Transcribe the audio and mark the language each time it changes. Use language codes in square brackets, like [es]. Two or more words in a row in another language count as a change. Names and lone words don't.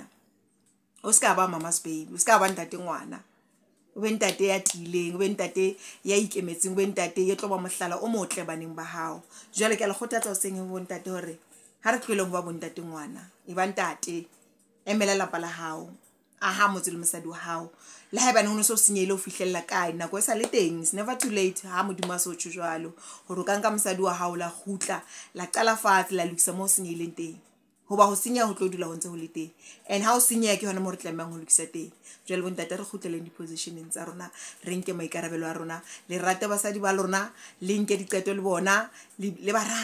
[st] O ska ba [en] mama's baby, [st] o ska ba ntate ngwana, o be ntate ya tileng, o be ntate ya ikemetseng, o be ntate ya tlo ba mohlala o motle baneng ba hao. Jwale ke a le kgothatsa hoseng ho bontate hore ha re tlohele ho ba bontate ngwana, e ba ntate, emela lapa la hao, aha motse le mosadi wa hao. Le haebane ho so senyehile ho fihlella kae, nako e sa le teng, [en] it's never too late. [st] Ha Modimo a so tjho jwalo hore o ka nka mosadi wa hao la kgutla la qala fatshe la lokisa mo senyehileng teng, hoba ho senya ho tlo dula ho ntse ho le teng, and ha o senya ke hona mo re tlamehang ho lokisa teng. Jwale bontate re kgutleleng di-positioneng tsa rona, re nke maikarabelo a rona, le rate basadi ba lona, le nke diqeto le bona, le ba rate.